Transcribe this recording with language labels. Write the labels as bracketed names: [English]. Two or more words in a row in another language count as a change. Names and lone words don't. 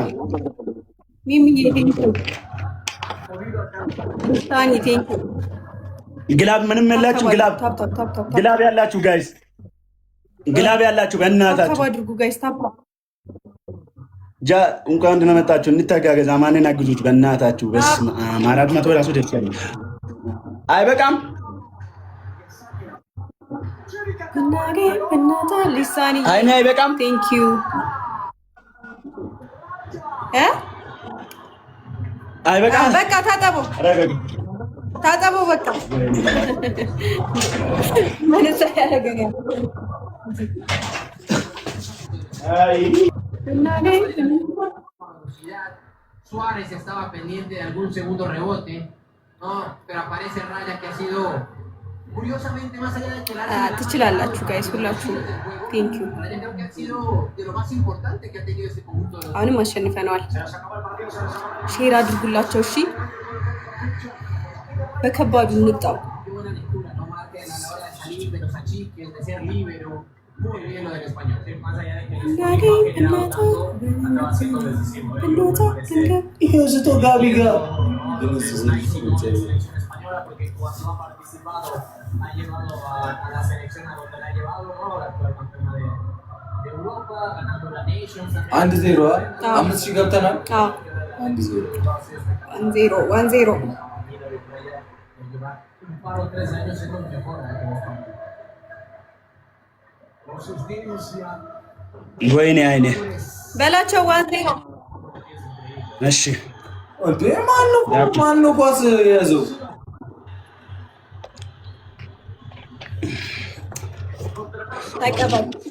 [Amharic] ግላብ ምንም የላችሁ። ግላብ ያላችሁ ጋይስ ግላብ ያላችሁ በእናታችሁ እንኳን ደህና መጣችሁ። እንተጋገዝ። አማንን አግዙት በእናታችሁ። በስመ አብ 400 ራሱ ደስ ያለ አይበቃም። አይኔ አይበቃም። ቴንኪው አይበቃም። በቃ ታጠቡ በቃ ማለት ያደረገኝ [Spanish] Suárez estaba pendiente de algún segundo rebote, no, pero aparece Raya que ha sido curiosamente más allá de que la [Amharic] ትችላላችሁ ጋይስ ሁላችሁ ቴንኪው። [Spanish] creo que ha sido de lo más importante que ha tenido este conjunto de [Amharic] አሁንም አሸንፈነዋል። ሼር አድርጉላቸው እሺ። በከባዱ እንጣው። [Spanish] buena lectura, no marca a la hora de salir de los achiques, de ser libero, muy bien lo del español, más allá de que el español acaba siendo decisivo. [Amharic] ይሄ ጋቢ ጋር [Spanish] Española porque cuando ha participado ha llevado a la selección a donde la ha llevado, ¿no? La actual campeona de Europa, ganando la Nations. [Amharic] 1-0 5,000 ገብተናል። 1-0 [Spanish] Un par o 3 años es lo mejor. [Amharic] ወይኔ አይኔ በላቸው 1-0 እሺ እንዴ ማነው ኳስ ያዘው? ተቀበል